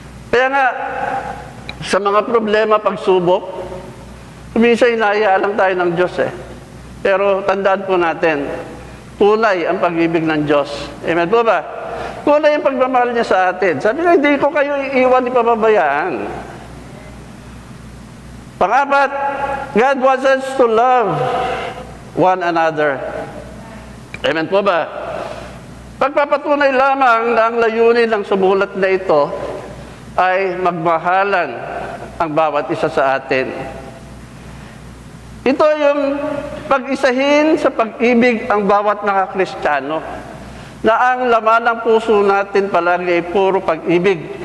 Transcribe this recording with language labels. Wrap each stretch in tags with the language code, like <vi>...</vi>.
<tl>Kaya nga, sa mga problema, pagsubok, minsan hinahayaan lang tayo ng Diyos eh. Pero tandaan po natin, tunay ang pag-ibig ng Diyos. Amen po ba? Tunay ang pagmamahal niya sa atin. Sabi nga, hindi ko kayo iiwan, ipababayaan.</tl> <en>Pang-apat, God wants us to love one another.</en> <tl>Amen po ba? Pagpapatunay lamang na ang layunin ng sumulat na ito ay magmahalan ang bawat isa sa atin. Ito yung pag-isahin sa pag-ibig ang bawat mga Kristiyano, na ang laman ng puso natin palagi ay puro pag-ibig.</tl>